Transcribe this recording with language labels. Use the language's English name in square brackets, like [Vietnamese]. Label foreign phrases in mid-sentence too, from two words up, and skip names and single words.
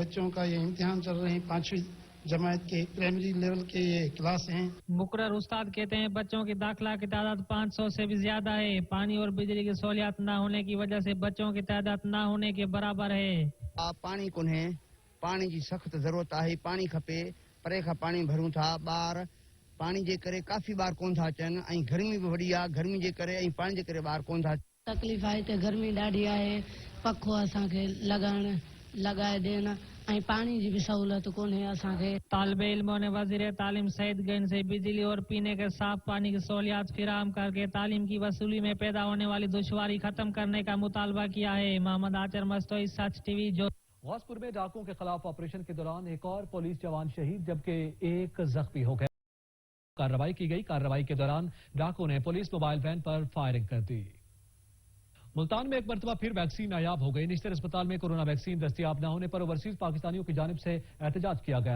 [Urdu] بچوں کا یہ امتحان چل رہے ہیں، 5ویں جماعت کے [English] primary level [Urdu] کے یہ کلاس ہیں. مقرر استاد کہتے ہیں بچوں کی داخلہ کی تعداد 500 سے بھی زیادہ ہے. پانی اور بجلی کی سہولیات نہ ہونے کی وجہ سے بچوں کی تعداد نہ ہونے کے برابر ہے. [Sindhi] पानी कोन्हे, [Urdu] پانی کی سخت ضرورت ہے, [Sindhi] पानी खपे, परे खां पानी भरूं था। ॿार पानी जे करे काफ़ी बार कोन था अचनि ऐं गर्मी बि वॾी आहे, गर्मी जे करे ऐं पानी जे करे ॿार कोन था। तकलीफ़ आहे त गर्मी ॾाढी आहे, पखो असांखे लगाए देना ऐं [Urdu] پانی کی بھی سہولت [Sindhi] कोन्हे असांखे। [Urdu] طالب علموں نے وزیر تعلیم سعید گنج سے بجلی اور پینے کے صاف پانی کی سہولیات فراہم کر کے تعلیم کی وصولی میں پیدا ہونے والی دشواری ختم کرنے کا مطالبہ کیا ہے. محمد آچر مستوئی، سچ ٹی وی. जो غوث پور میں ڈاکوؤں کے خلاف آپریشن کے دوران ایک اور پولیس جوان شہید جبکہ ایک زخمی ہو گیا. کارروائی کی گئی. کارروائی کے دوران ڈاکوؤں نے [English] police mobile van [Urdu] پر فائرنگ کر دی. ملتان میں ایک مرتبہ پھر ویکسین نایاب ہو گئی۔ نشتر اسپتال میں [English] corona vaccine [Urdu] دستیاب نہ ہونے پر اوورسیز پاکستانیوں کی جانب سے احتجاج کیا گیا.